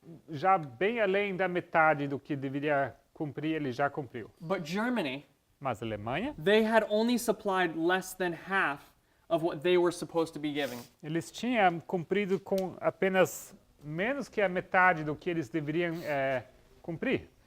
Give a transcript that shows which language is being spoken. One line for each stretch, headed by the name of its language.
Portuguese: Já bem além da metade do que deveria cumprir, ele já cumpriu.
English: But Germany,
Portuguese: Mas a Alemanha,
English: they had only supplied less than half of what they were supposed to be giving.
Portuguese: eles tinham cumprido com apenas menos que a metade do que eles deveriam cumprir.